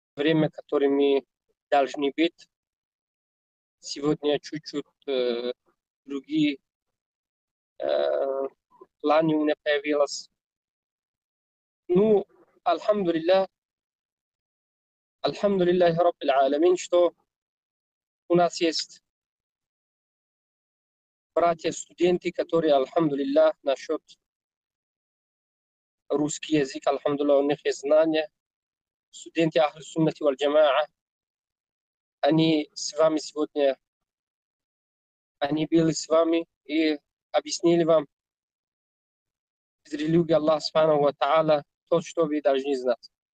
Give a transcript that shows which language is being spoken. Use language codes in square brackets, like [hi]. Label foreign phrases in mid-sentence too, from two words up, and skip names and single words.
[ru] время, которое мы должны быть. Сегодня чуть-чуть другие планы у меня появилось. Ну, [ar] الحمد لله، الحمد لله رب العالمين, [ru] что у нас есть братья-студенты, которые, альхамдулиллах, насчет русский язык, альхамдулиллах, у них есть знания. Студенты Ахлю Суннати валь Джамаа, они с вами сегодня, они были с вами и объяснили вам из религии Аллаха [ar] سبحانه وتعالى [ru] то, что вы должны знать.